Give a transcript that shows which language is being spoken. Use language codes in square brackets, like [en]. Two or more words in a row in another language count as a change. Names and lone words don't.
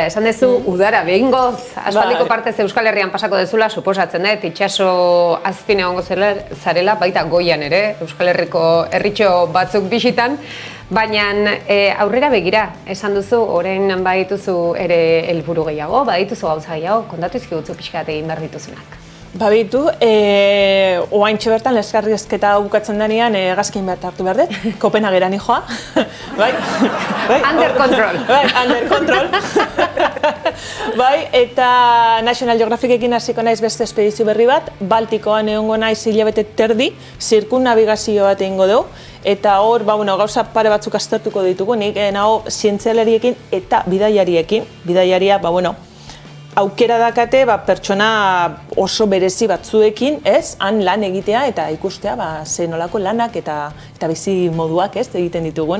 [eu] Esan dezu udara behingoz, aspaldiko partez Euskal Herrian pasako dezula, suposatzen dut, itxaso azpin egongo zarela, baita goian ere, Euskal Herriko herritxo batzuk bisitan, baina aurrera begira, esan duzu, orain badituzu ere helburu gehiago, badituzu gauza gehiago, kontatu izkigutzu pixkat egin behar dituzunak. Babitu, oaintxe bertan leskarrizketa bukatzen denean gazkin bat hartu behar dut, Kopenhageran joa. Bai, [en] Under control. Bai, under control. [eu] Bai, eta National Geographicekin hasiko naiz beste espedizio berri bat, Baltikoan egongo naiz hilabete terdi, zirkunnabigazio bat egingo dugu, eta hor, gauza pare batzuk aztertuko ditugu, nik nago zientzialariekin eta bidaiariekin, bidaiaria, aukera dakate pertsona oso berezi batzuekin, han lan egitea eta ikustea ze nolako lanak eta bizi moduak egiten ditugun.